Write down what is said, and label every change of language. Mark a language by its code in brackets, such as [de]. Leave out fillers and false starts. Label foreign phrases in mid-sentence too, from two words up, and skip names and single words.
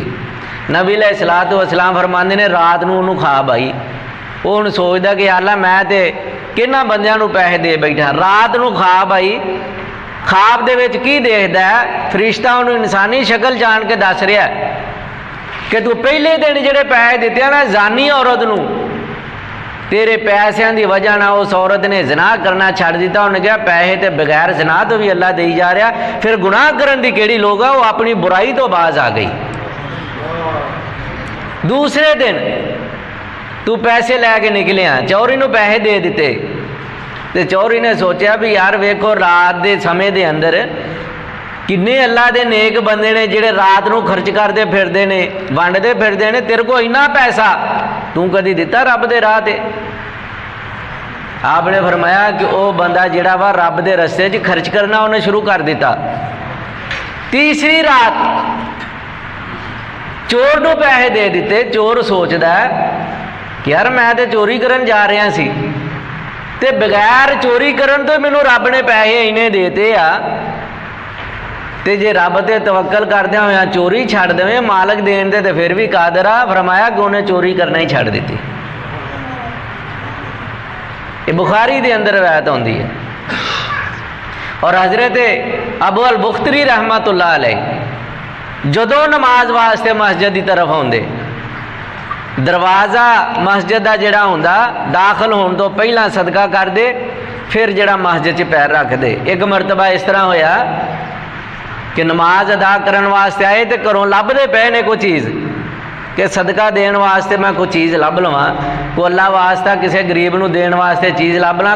[ar] نبی علیہ الصلاۃ والسلام [pa] فرماندے نے رات نوں اوہنوں خواب آئی، وہ ہن سوچدا کہ اللہ میں تے کنہاں بندیاں نوں پیسے دے بیٹھا. رات نوں خواب آئی، خواب دے وچ کی دیکھدا ہے، فرشتہ اوہنوں انسانی شکل جان کے دس رہا کہ تو پہلے دن جیہڑے پیسے دتے نا جانی عورت نوں، تیرے پیسوں کی وجہ نا اس عورت نے زنا کرنا چھڈ دتا. انہیں کہا پیسے تو بغیر زنا تو بھی اللہ دئی جا رہا، پھر گناہ کرن دی کیہڑی لوگ آ، وہ اپنی برائی تو باز آ گئی. دوسرے دن تو پیسے لے کے نکلیا، چوری نوں پیسے دے دتے، تو چوری نے سوچا بھی یار ویکھو [ur] رات کے سمے کے اندر [pa] کنے اللہ دے نیک بندے نے جیہڑے رات نوں خرچ کرتے پھردے نے، ونڈدے پھردے نے، تیرے کو انا پیسہ تو کدی دتا رب دے راہ تے? آپ نے فرمایا کہ وہ بندہ جیہڑا وا رب دے رستے چ خرچ کرنا انہیں شروع کر دتا. تیسری رات چور نوں پیسے دے دتے. چور سوچدا کہ یار میں تو چوری کرن جا رہا سی تے بغیر چوری کرن تو مینوں رب نے پیسے اینے دیتے آ تے جے رب تے توکل کردیا ہویا چوری چھڈ دیں مالک دین تے پھر بھی قادر آ. فرمایا کہ انہیں چوری کرنا ہی چھڈ دیتی. یہ بخاری دے اندر روایت ہوندی ہے. اور حضرت ابو البختری رحمت اللہ علیہ جدوں نماز واسطے مسجد کی طرف آتے دروازہ مسجد کا جڑا ہوندا داخل ہون تو پہلا صدقہ کر دے پھر جڑا مسجد چ پیر رکھ دے. ایک مرتبہ اس طرح ہویا کہ نماز ادا کرن واسطے آئے تو گھروں لبھدے پے نے کوئی چیز کہ صدقہ دین واسطے میں کوئی چیز لب لواں کوئی اللہ واسطہ کسی غریب نو دین واسطے چیز لب لاں.